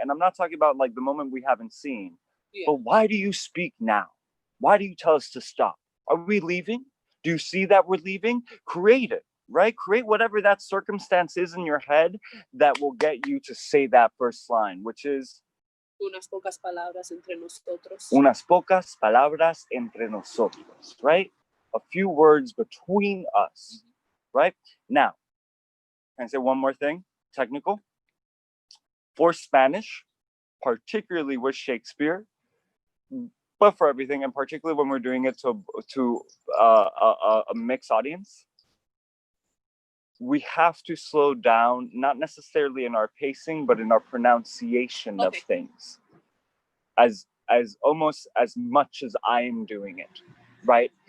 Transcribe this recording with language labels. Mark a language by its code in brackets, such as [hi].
[en] And I'm not talking about like the moment we haven't seen. Yeah. But why do you speak now? Why do you tell us to stop? Are we leaving? Do you see that we're leaving? Create it, right? Create whatever that circumstance is in your head that will get you to say that first line, which is [es] unas pocas palabras entre nosotros. Unas pocas palabras entre nosotros, right? [en] A few words between us, right? Now, can I say one more thing? Technical. For Spanish, particularly with Shakespeare, but for everything, and particularly when we're doing it to a mixed audience, we have to slow down, not necessarily in our pacing, but in our pronunciation of things, as almost as much as I am doing it, right?